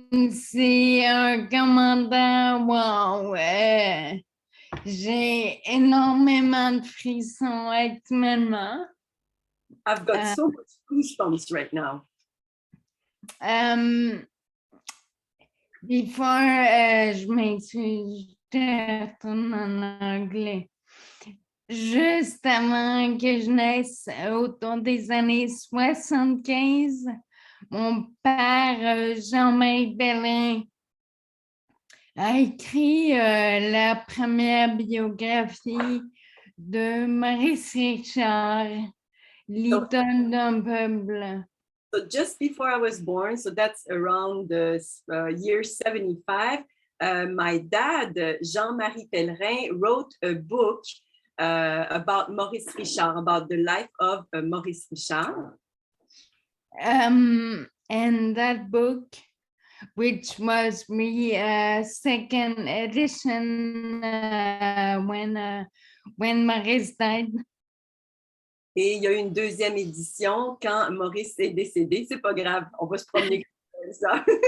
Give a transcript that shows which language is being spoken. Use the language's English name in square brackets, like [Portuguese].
[French] C'est un commentaire, wow, j'ai énormément de frissons actuellement. [English] I've got so much goosebumps right now. Before, [French] je m'excuse, je retourne en anglais. Juste avant que je naisse, autour des années 75, mon père, Jean-Marie Bellin, a écrit la première biographie de Maurice Richard, l'idole d'un peuple. [English] So just before I was born, so that's around the year 75, my dad, Jean-Marie Pellerin, wrote a book about Maurice Richard, about the life of Maurice Richard. And that book, which was the second edition when Maurice died. [French] Et il y a eu une deuxième édition quand Maurice est décédé. C'est pas grave, on va se promener comme ça.